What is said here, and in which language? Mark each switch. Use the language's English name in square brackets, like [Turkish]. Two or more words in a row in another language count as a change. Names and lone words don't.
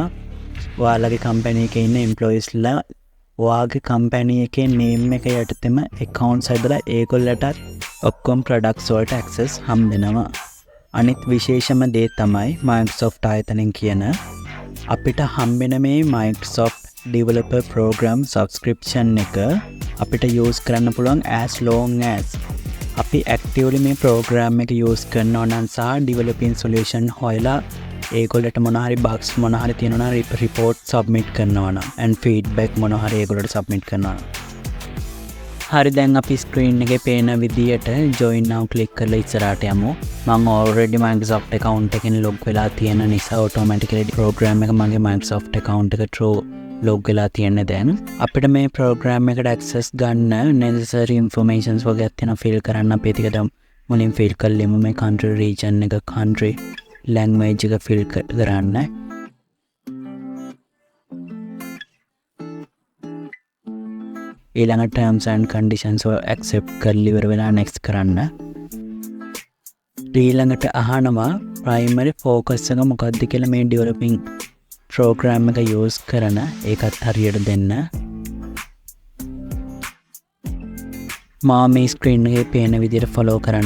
[Sinhala] ඔයාලගේ කම්පැනි එකේ ඉන්න employeesලා ඔයාගේ කම්පැනි එකේ name එක යටතේම accounts හදලා ඒගොල්ලටත් ඔක්කොම products වලට access හම්බ වෙනවා. අනිත් විශේෂම දේ තමයි Microsoft ආයතනෙන් කියන අපිට හම්බ වෙන මේ [English] Microsoft Developer Program subscription [Sinhala] එක අපිට use කරන්න පුළුවන් [English] as long as [Sinhala] අපි actively මේ program එක use කරනවා නම් සහ [English] developing solution [Sinhala] හොයලා ඒගොල්ලන්ට මොන හරි bugs මොන හරි තියෙනවා නම් [English] report submit [Sinhala] කරනවා නම් [English] and feedback [Sinhala] මොන හරි ඒගොල්ලන්ට submit කරනවා නම් හරි දැන් අපි screen එකේ පේන විදියට [English] join now click [Sinhala] කරලා ඉස්සරහට යමු. මම [English] already Microsoft account [Sinhala] එකෙන් log වෙලා තියෙන නිසා [English] automatically program [Sinhala] එක මගේ [English] Microsoft account [Sinhala] එක [English] through log [Sinhala] වෙලා තියෙන්නේ. දැන් අපිට මේ program එකට access ගන්න [English] necessary informations [Sinhala] වගේ තියෙනවා fill කරන්න. අපි ටිකට මුලින් fill කරලෙමු මේ [English] country region [Sinhala] එක, [English] country language [Sinhala] එක fill කරන්න. ඊළඟ [English] terms and conditions accept [Sinhala] කරලා ඉවර වෙලා next කරන්න. ඊළඟට අහනවා [English] primary focus [Sinhala] එක මොකක්ද කියලා මේ [English] developing program [Sinhala] එක use කරන ඒකත් හරියට දෙන්න. මම මේ screen එකේ පේන විදිහට follow කරන්න.